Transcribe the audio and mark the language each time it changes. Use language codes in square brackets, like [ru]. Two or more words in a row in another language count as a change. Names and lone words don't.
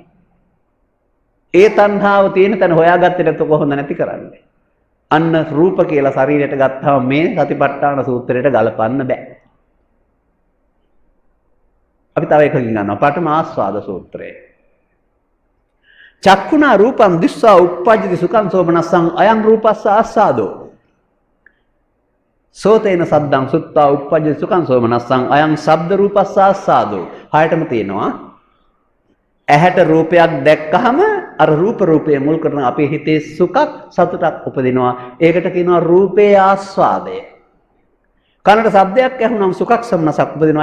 [si] ඒ තණ්හාව තියෙන තැන හොයාගත්තේ නැත්නම් කොහොමද නැති කරන්නේ? අන්න රූප කියලා ශරීරයට ගත්තාම මේ සතිපට්ඨාන සූත්‍රයට ගලපන්න බෑ. අපි තව එකකින් ගන්නවා පඨම ආස්වාද සූත්‍රය. [pi] චක්කුණා රූපං දිස්සා uppajjati සුඛං සෝමනස්සං අයං රූපස්ස ආස්වාදෝ. සෝතේන සද්දං සුත්තා uppajjati සුඛං සෝමනස්සං අයං ශබ්ද රූපස්ස ආස්වාදෝ. [si] හයටම තියෙනවා. ඇහැට රූපයක් දැක්කහම අර රූපයේ මුල් කරන අපේ හිතේ සුඛක් සතුටක් උපදිනවා. ඒකට කියනවා රූපේ ආස්වාදය. කනට ශබ්දයක් ඇහුනම සුඛක් සම්නසක් උපදිනවා.